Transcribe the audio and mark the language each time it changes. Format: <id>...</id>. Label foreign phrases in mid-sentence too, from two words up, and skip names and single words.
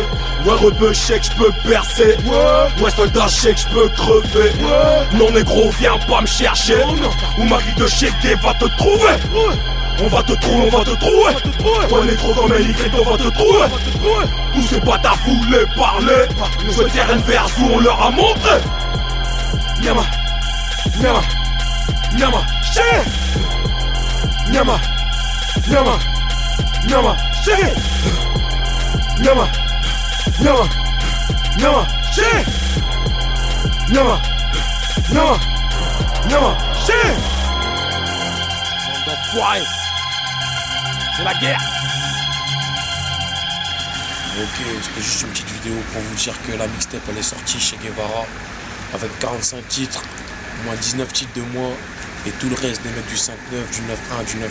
<fr>Ouais rebeu chèque, j'peux percer. Ouais soldat chèque, j'peux crever. Non négro, viens pas me chercher. Ou ma clique de chèque va te trouver. On va te trouver, on va te trouver. Ouais négro comme un Y, on va te trouver. Tous ces bâtards voulaient parler. Je veux dire une verse où on leur a montré.</fr> <ln>Nyama, nyama, nyama, chérie. Nyama, nyama, nyama, chérie. Nyama, nyama, nyama, chérie. Nyama, nyama, nyama, chérie.</ln> <fr>D'enfoirés. C'est la guerre. Ok, c'était juste une petite vidéo pour vous dire que la mixtape elle est sortie chez Guevara avec 45 titres, moins 19 titres de moi et tout le reste des mecs du 5-9, du 9-1, du 9-3.</fr>